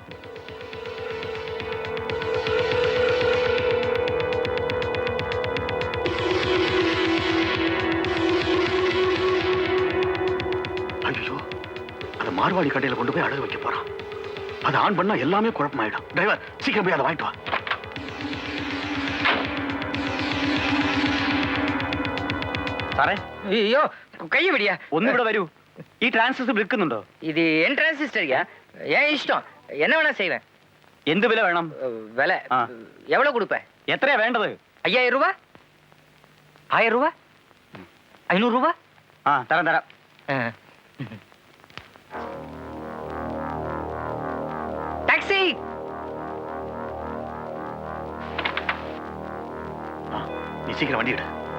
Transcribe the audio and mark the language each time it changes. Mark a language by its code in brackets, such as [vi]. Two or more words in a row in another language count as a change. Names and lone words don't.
[ta] ஐயோ, அது மார்வாடி கடையில கொண்டு போய் அடகு வைக்க போறான். அதை ஆன் பண்ணா எல்லாமே குழப்பமாயிடும். டிரைவர், சீக்கிரம் போய் அதை வாங்கிட்டு வா. [ml] സാറേ അയ്യോ കൈ പിടിയാ ഒന്നിവിടെ വരൂ. ഈ ട്രാൻസിസ്റ്റർ വിൽക്കുന്നുണ്ടോ? [ta] இது என் டிரான்சிஸ்டர்யா ஏன் இஷ்டம் என்ன வேணா செய்வேன் [ml] എന്ത് വില വേണം? [ta] விலை ஆ. எவ்வளவு கொடுப்பேன் [ml] എത്രയാ വേണ്ടത്? [ta] 5000 ரூபாய் 1000 ரூபாய் 500 ரூபாய் தரேன் தரேன். டாக்ஸி. நீ சீக்கிரம் வண்டி எடு.